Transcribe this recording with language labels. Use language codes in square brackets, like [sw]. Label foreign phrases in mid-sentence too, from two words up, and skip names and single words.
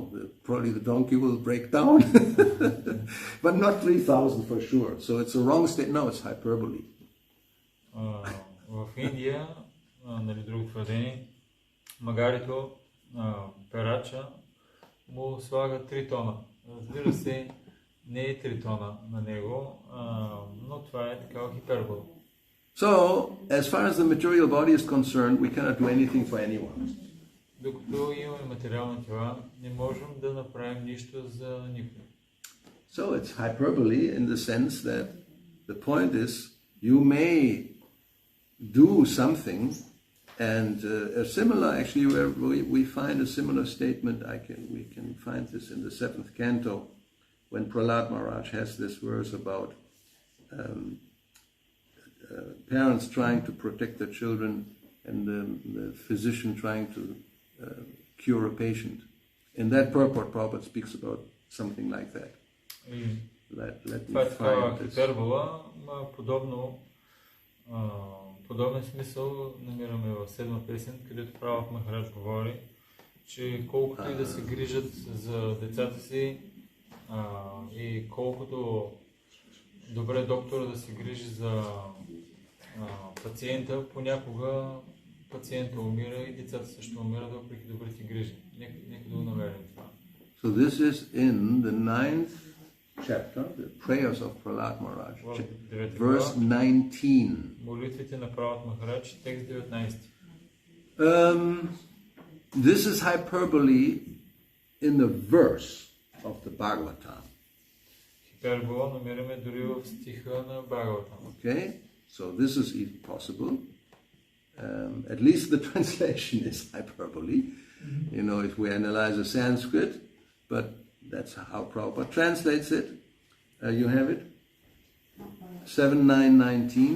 [en] Probably the donkey will break down. But not 3,000 for sure. So it's a wrong state. No, it's hyperbole. [bg] В Индия, друго твърдение, магарито, перача, му слага 3 тона. Разбира се, не е 3 тона на него, но това е такава хипербола. [en] So, as far as the material body is concerned, we cannot do anything for anyone. [bg] Докато имаме материални тела, не можем да направим нищо за никой. [en] So it's hyperbole in the sense that the point is you may do something, and a similar, actually, where we find a similar statement. We can find this in the 7th canto when Prahlad Maharaj has this verse about parents trying to protect their children and the physician trying to cure a patient. In that purport, Prabhupada speaks about something like that. Let me find this. [bg] Хипербола, подобен смисъл намираме в 7-ма песен, където Прабхупад Махарадж говори, че колкото и да се грижат за децата си и колкото добре доктора да се грижи за пациента, понякога пациента умира и децата също умират, въпреки добрите грижи. Нека да го намерим това. [en] So this is in the 9th chapter, the prayers of Prahlad Maharaj, verse 19. [bg] Молитвите на Прабхупад Махарадж, текст 19. [en] This is hyperbole in the verse of the Bhagavatam. [bg] Хипербола намираме дори в стиха на Бхагаватам. [en] Okay, so this is even possible. At least the translation is hyperbole. If we analyze the Sanskrit, but that's how Prabhupada translates it. You have it? 7.9.19.